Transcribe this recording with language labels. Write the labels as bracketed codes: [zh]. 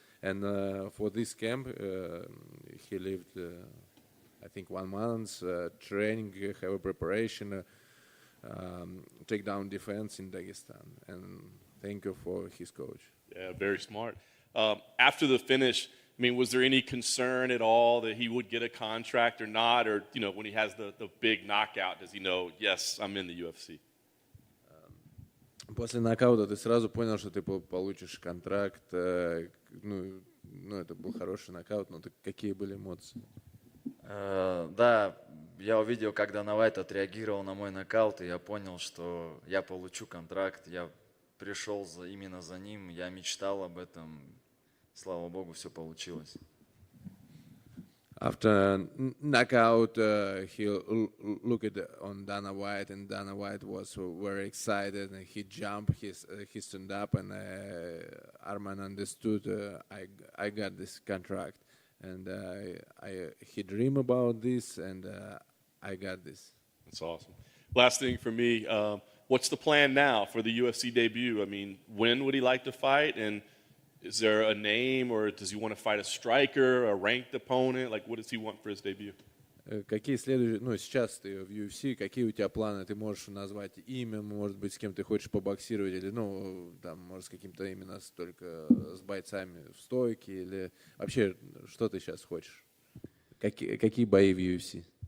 [en] And for this camp, he lived, I think, 1 month training, have a preparation, takedown defense in Dagestan. And thank you for his coach. Yeah, very smart. After the finish, I mean, was there any concern at all that he would get a contract or not? Or, you know, when he has the big knockout, does he know, yes, I'm in the UFC? [ru] После нокаута ты сразу понял, что ты получишь контракт. Ну, это был хороший нокаут, но какие были эмоции? Да, я увидел, как Дана Уайт отреагировал на мой нокаут, и я понял, что я получу контракт. Я пришел именно за ним, я мечтал об этом. Слава Богу, все получилось. [en] After knockout, he looked on Dana White, and Dana White was very excited, and he jumped, he stood up, and Armen understood I got this contract, and he dreamed about this, and I got this. That's awesome. Last thing for me, what's the plan now for the UFC debut? I mean, when would he like to fight, and is there a name, or does he want to fight a striker, a ranked opponent? Like, what does he want for his debut? [ru] Какие следующие, ну, сейчас ты в UFC, какие у тебя планы? Ты можешь назвать имя, может быть, с кем ты хочешь побоксировать, или, ну, там, может, с каким-то именно только с бойцами в стойке, или вообще, что ты сейчас хочешь? Какие бои в UFC?